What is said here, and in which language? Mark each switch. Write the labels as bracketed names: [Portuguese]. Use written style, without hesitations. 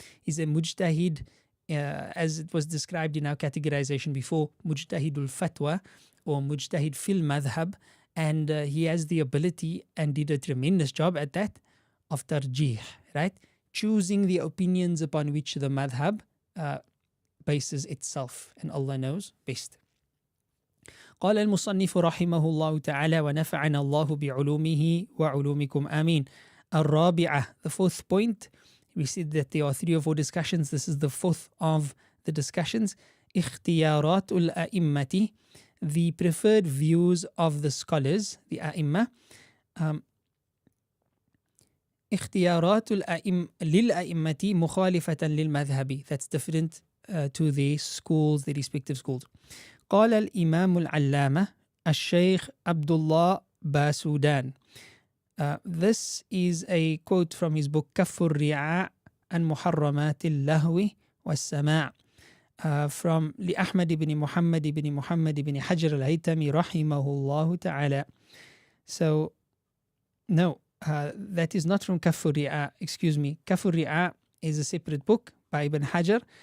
[English] He's a mujtahid, as it was described in our categorization before, mujtahidul fatwa or mujtahid fil madhab. And he has the ability and did a tremendous job at that of tarjih, right? Choosing the opinions upon which the madhab bases itself. And Allah knows best. [Arabic] قال المصنف رحمه الله تعالى ونفعنا الله بعلومه وعلومكم آمين. الرابعة, [English] the fourth point. We said that there are 3 or 4 discussions. This is the fourth of the discussions. [Arabic] اختيارات الأئمة, [English] the preferred views of the scholars, the أئمة. [Arabic] اختيارات للأئمة مخالفة للمذهب. [English] That's different to the schools, the respective schools. [Arabic] قال الإمام العلامة الشيخ عبد الله باسودان. [English] This is a quote from his book [Arabic] كف الرعاء عن محرمات اللهو والسماع [English] from لأحمد بن محمد بن حجر الهيثمي [Arabic] رحمه الله تعالى. [English] So, no, that is not from كف الرعاء, excuse me. كف الرعاء is a separate book by Ibn Hajar.